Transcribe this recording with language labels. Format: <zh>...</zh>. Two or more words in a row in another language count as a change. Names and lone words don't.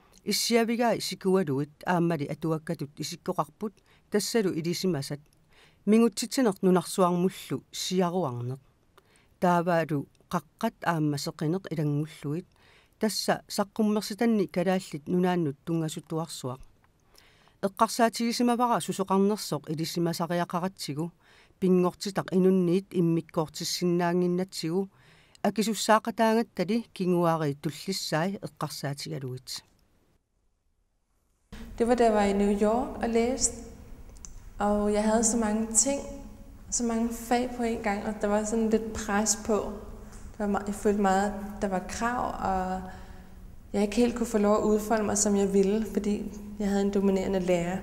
<kl>Issiavigaa isikualuit aammali atuakkatut isikkoqarput tassalu ilisimasat mingutsitineq nunarsuarmullu siaruarneq taavaalu qaqqat aammaseqineq ilangulluit tassa saqqummersitanni kalaallit nunaannut tungasutuarsuaq eqqarsaatigisimavara susoqarnersoq ilisimasariaqaratsigu pingortitaq inunniit immikkoortissinnaanginnatsigu akisussaaqqataangattali kinguaari tullissaai eqqarsaatigaluit.</kl> <da>Det var da jeg var i New York og læste, og jeg havde så mange ting, så mange fag på en gang, og der var sådan lidt pres på. Jeg følte meget, der var krav, og jeg ikke helt kunne få lov at udfolde mig, som jeg ville, fordi jeg havde en dominerende lærer.</da>